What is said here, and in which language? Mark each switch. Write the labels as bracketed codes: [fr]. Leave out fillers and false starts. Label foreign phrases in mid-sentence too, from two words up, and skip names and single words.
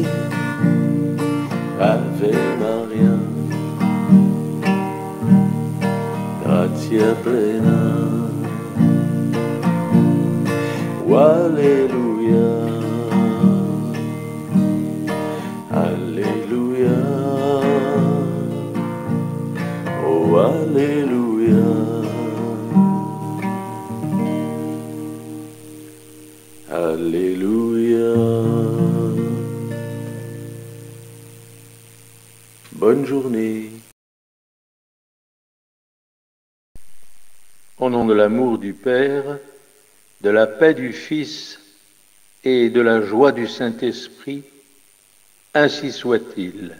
[la] Ave Maria, gratia plena. Oh, Alleluia, Alleluia, oh Alleluia, Alléluia. [fr] Bonne journée. Au nom de l'amour du Père, de la paix du Fils et de la joie du Saint-Esprit, ainsi soit-il.